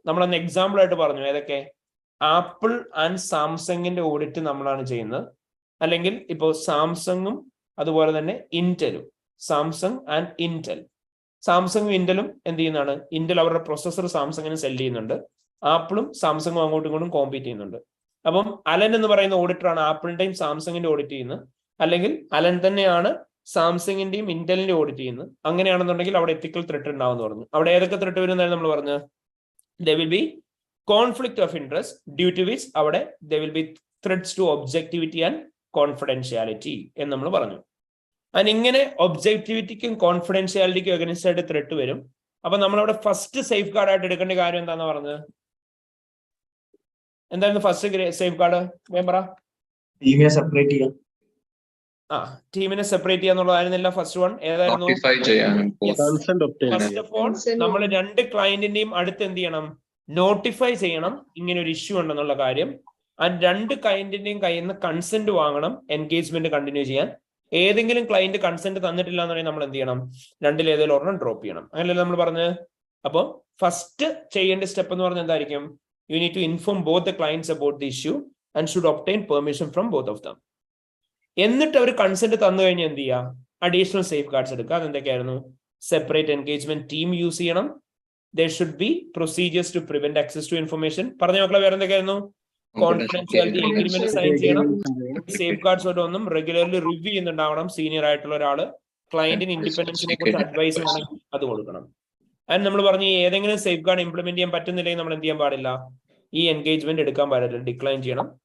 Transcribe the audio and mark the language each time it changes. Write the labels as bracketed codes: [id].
[ml] നമ്മളന്ന് എക്സാമ്പിൾ ആയിട്ട് പറഞ്ഞു ഏതൊക്കെ, ആപ്പിൾ ആൻഡ് സാംസങ്ങിന്റെ ഓഡിറ്റ് നമ്മളാണ് ചെയ്യുന്നത്, അല്ലെങ്കിൽ ഇപ്പോൾ സാംസങ്ങും അതുപോലെ തന്നെ ഇന്റലും, സാംസങ് ആൻഡ് ഇന്റൽ, സാംസങ്ങും ഇന്റലും എന്ത് ചെയ്യുന്നതാണ്, ഇന്റൽ അവരുടെ പ്രൊസസർ സാംസങ്ങിന് സെല് ചെയ്യുന്നുണ്ട്, ആപ്പിളും സാംസങ്ങും അങ്ങോട്ടും ഇങ്ങോട്ടും കോമ്പീറ്റ് ചെയ്യുന്നുണ്ട്. അപ്പം അലൻ എന്ന് പറയുന്ന ഓഡിറ്ററാണ് ആപ്പിളിന്റെയും സാംസങ്ങിന്റെ ഓഡിറ്റ് ചെയ്യുന്നത്, അല്ലെങ്കിൽ അലൻ തന്നെയാണ് സാംസങ്ങിന്റെയും ഇന്റലിന്റെ ഓഡിറ്റ് ചെയ്യുന്നത്. അങ്ങനെയാണെന്നുണ്ടെങ്കിൽ അവിടെ എത്തിക്കൽ ത്രെട്ട് ഉണ്ടാവും എന്ന് പറഞ്ഞു. അവിടെ ഏതൊക്കെ ത്രെട്ട് വരുന്നതായിരുന്നു നമ്മൾ പറഞ്ഞത്? [en] there will be conflict of interest due to which അവിടെ there will be threats to objectivity and confidentiality [ml] എന്ന് നമ്മൾ പറഞ്ഞു. and ഇങ്ങനെ ഒബ്ജക്ടിവിറ്റിക്കും കോൺഫിഡൻഷ്യാലിറ്റിക്കും അഗൈൻസ്റ്റ് ആയിട്ട് ത്രെട്ട് വരും. അപ്പൊ നമ്മളവിടെ ഫസ്റ്റ് സേഫ് ഗാർഡ് ആയിട്ട് എടുക്കേണ്ട കാര്യം എന്താണെന്ന് പറഞ്ഞത്? എന്തായിരുന്നു ഫസ്റ്റ് സേഫ് ഗാർഡ്? വേമ്പറ ടീമിനെ സെപ്പറേറ്റ് ചെയ്യാം. ടീമിനെ സെപ്പറേറ്റ് ചെയ്യാന്നുള്ളതായിരുന്നില്ല ഫസ്റ്റ് വൺ. ഏതായിരുന്നു? Consent obtain first of all നമ്മൾ രണ്ട് ക്ലയന്റിന്റെയും അടുത്ത് എന്ത് ചെയ്യണം, നോട്ടിഫൈ ചെയ്യണം ഇങ്ങനെ ഒരു ഇഷ്യൂ ഉണ്ടെന്നുള്ള കാര്യം. ആൻഡ് രണ്ട് ക്ലയന്റിന്റെയും കയ്യിൽ നിന്ന് കൺസെന്റ് വാങ്ങണം എൻഗേജ്മെന്റ് കണ്ടിന്യൂ ചെയ്യാൻ. ഏതെങ്കിലും ക്ലയന്റ് കൺസെന്റ് തന്നിട്ടില്ല എന്നുണ്ടെങ്കിൽ നമ്മൾ എന്ത് ചെയ്യണം, രണ്ടിൽ ഏതെങ്കിലും ഒരെണ്ണം ഡ്രോപ്പ് ചെയ്യണം. അങ്ങനെയല്ലേ നമ്മൾ പറഞ്ഞത്? അപ്പൊ ഫസ്റ്റ് ചെയ്യേണ്ട സ്റ്റെപ്പ് എന്ന് പറഞ്ഞാൽ എന്തായിരിക്കും? [en] You need to inform both the clients about the issue and should obtain permission from both of them. [ml] എന്നിട്ട് അവർ കൺസെന്റ് തന്നു കഴിഞ്ഞാൽ എന്ത് ചെയ്യുക, അഡീഷണൽ സേഫ് ഗാർഡ്സ് എടുക്കുക. അതെന്തൊക്കെയായിരുന്നു? സെപ്പറേറ്റ് എൻഗേജ്മെന്റ് ടീം യൂസ് ചെയ്യണം. [en] there should be procedures to prevent access to information. [ml] പറഞ്ഞ മക്കളെ വേറെ എന്തൊക്കെയായിരുന്നു? കോൺഫിഡൻഷ്യാലിറ്റി എഗ്രിമെന്റ് സൈൻ ചെയ്യണം. സേഫ് ഗാർഡ്സ് ഒന്നും റെഗുലർലി റിവ്യൂ ചെയ്യുന്നുണ്ടാവണം. സീനിയർ ആയിട്ടുള്ള ഒരാള് ക്ലയന്റിന് ഇൻഡിപെൻഡൻസിനെ കുറിച്ച് അഡ്വൈസ് വേണമെങ്കിൽ അത് കൊടുക്കണം. ആൻഡ് നമ്മൾ പറഞ്ഞു ഏതെങ്കിലും സേഫ് ഗാർഡ് ഇംപ്ലിമെന്റ് ചെയ്യാൻ പറ്റുന്നില്ലെങ്കിൽ നമ്മൾ എന്ത് ചെയ്യാൻ പാടില്ല, ഈ എൻഗേജ്മെന്റ് എടുക്കാൻ പാടില്ല, ഡിക്ലൈൻ ചെയ്യണം.